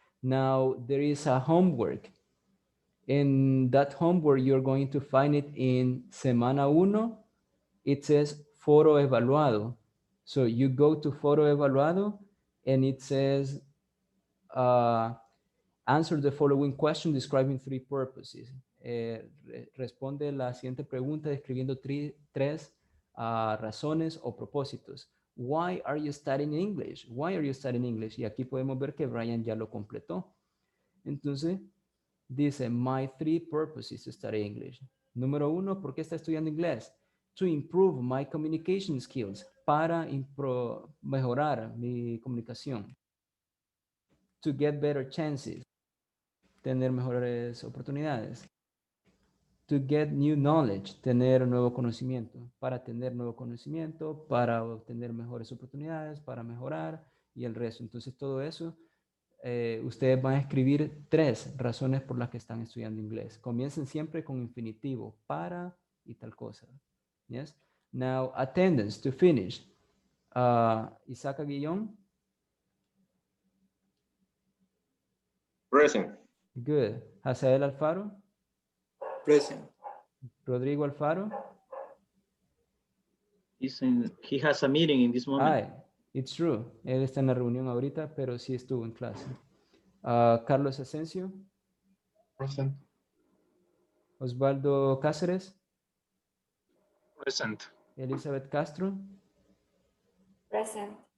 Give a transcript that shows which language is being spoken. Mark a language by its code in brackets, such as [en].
[en] Now there is a homework. In that homework, you're going to find it in Semana 1. It says Foro Evaluado. So you go to Foro Evaluado and it says, answer the following question describing 3 purposes. [es] Responde la siguiente pregunta describiendo 3 razones o propósitos. [en] Why are you studying English? Why are you studying English? [es] Y aquí podemos ver que Brian ya lo completó. Entonces, dice, [en] my 3 purposes to study English. [es] Número 1, ¿por qué está estudiando inglés? [en] To improve my communication skills, [es] para mejorar mi comunicación. [en] To get better chances, [es] tener mejores oportunidades. [en] To get new knowledge, [es] tener nuevo conocimiento. Para tener nuevo conocimiento, para obtener mejores oportunidades, para mejorar y el resto. Entonces todo eso, ustedes van a escribir 3 razones por las que están estudiando inglés. Comiencen siempre con infinitivo, para, y tal cosa. Yes. [en] Now, attendance to finish. Isaac Aguillón. Present. Good. Hazael Alfaro. Present. Rodrigo Alfaro. He has a meeting in this moment. Ay, it's true. [es] Él está en la reunión ahorita, pero sí estuvo en clase. [en] Carlos Asensio. Present. Osvaldo Cáceres. Present. Elizabeth Castro. Present.